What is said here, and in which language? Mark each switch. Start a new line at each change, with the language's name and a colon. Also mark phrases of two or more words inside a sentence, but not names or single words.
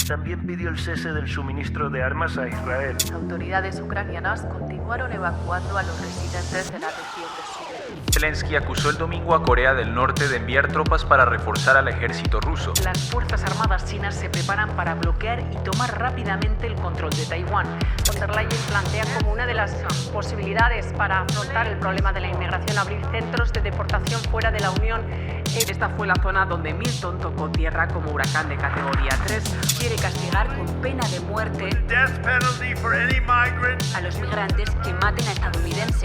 Spanish: También pidió el cese del suministro de armas a Israel. Autoridades ucranianas continuaron evacuando a los residentes de la región de Suez. Zelensky acusó el domingo a Corea del Norte de enviar tropas para reforzar al ejército ruso. Las Fuerzas Armadas chinas se preparan para bloquear y tomar rápidamente el control de Taiwán. Von der Leyen plantea como una de las posibilidades para afrontar el problema de la inmigración abrir centros de deportación fuera de la Unión. Esta fue la zona donde Milton tocó tierra como huracán de categoría 3. Quiere castigar con pena de muerte a los migrantes que maten a estadounidenses.